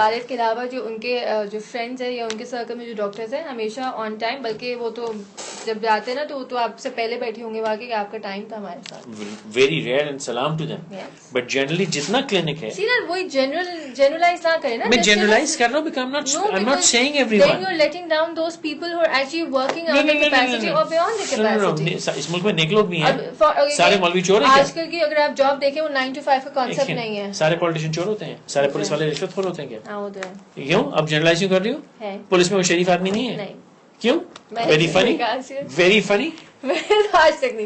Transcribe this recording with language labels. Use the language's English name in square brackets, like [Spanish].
[Urdu] والد کے علاوہ جو ان کے جو فرینڈز ہیں یا ان کے سرکل میں جو ڈاکٹرز ہیں ہمیشہ آن ٹائم, بلکہ وہ تو جب جاتے ہیں نا تو آپ سے پہلے بیٹھے ہوں گے وہاں کہ آپ کا ٹائم تھا ہمارے ساتھ. [English] Very rare and سلام to them. [Urdu] بٹ جنرلی جتنا کلینک ہے, وہی جنرلائز نہ کریں نا. میں جنرلائز کر رہا ہوں, [English] because I'm not saying everyone. Then you're letting down those people who are actually working on the capacity or beyond the capacity. [Urdu] اس ملک میں نیک لوگ بھی ہیں. سارے مولوی چور ہیں. آج کل کی اگر آپ جاب دیکھیں وہ 9 to 5 کا کانسیپٹ نہیں ہے. سارے پولیٹیشین چور ہوتے ہیں, سارے پولیس والے رشوت خور ہوتے ہیں کیا؟ کیوں اب جنرلائز کیوں کر رہی ہوں؟ پولیس میں وہ شریف آدمی نہیں ہے. کیوں؟ [English] Very funny, very funny. [Urdu] آج تک نہیں.